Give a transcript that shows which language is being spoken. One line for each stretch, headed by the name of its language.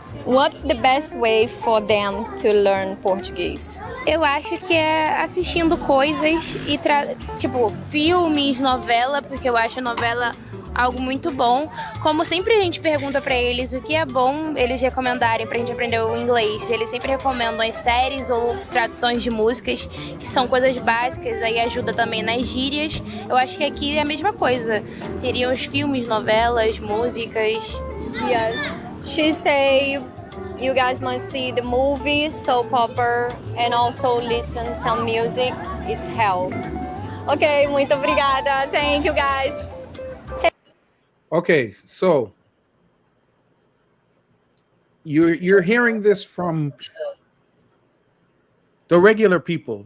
English: What's the best way for them to learn Portuguese?
Portuguese: Eu acho que é assistindo coisas e tipo filmes, novela, porque eu acho novela algo muito bom. Como sempre a gente pergunta pra eles o que é bom eles recomendarem pra gente aprender o inglês. Eles sempre recomendam as séries ou traduções de músicas, que são coisas básicas, aí ajuda também nas gírias. Eu acho que aqui é a mesma coisa. Seriam os filmes, novelas, músicas.
English: Yes. She say you guys must see the movie, soap opera, and also listen some music. It's help. Ok,
Portuguese: muito obrigada.
English: Thank you guys. Okay, so you're hearing this from the regular people.